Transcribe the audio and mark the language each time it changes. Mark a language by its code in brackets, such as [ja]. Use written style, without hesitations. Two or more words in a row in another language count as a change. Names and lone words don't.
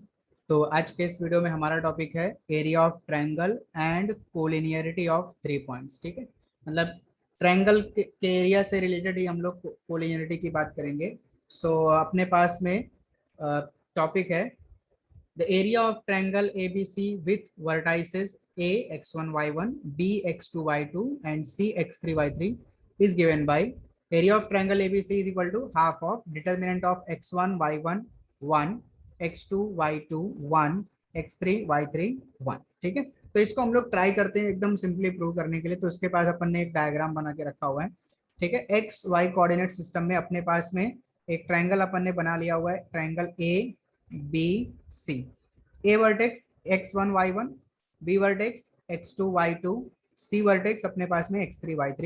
[hi] तो आज के इस वीडियो में हमारा टॉपिक है [en] area of triangle and collinearity of 3 points. [hi] ठीक है, मतलब ट्रायंगल के एरिया से रिलेटेड ही हम लोग कोलिनियरिटी की बात करेंगे। [en] सो [hi] अपने पास में टॉपिक है [en] the area of triangle ABC with vertices A x1 y1 B x2 y2 and C x3 y3 is given by area of triangle ABC is equal to half of determinant of x1 y1 1 x2 y2 1 x3 y3 1। [hi] ठीक है, तो इसको हम लोग ट्राई करते हैं एकदम सिंपली प्रूव करने के लिए। तो इसके पास अपन ने एक डायग्राम बना के रखा हुआ है। ठीक है, [en] x y coordinate system [hi] में अपने पास में एक ट्रायंगल अपन ने बना लिया हुआ है, [en] triangle A B C. A vertex x1 y1, B vertex x2 y2, C vertex [hi] अपने पास में [en] x3 y3।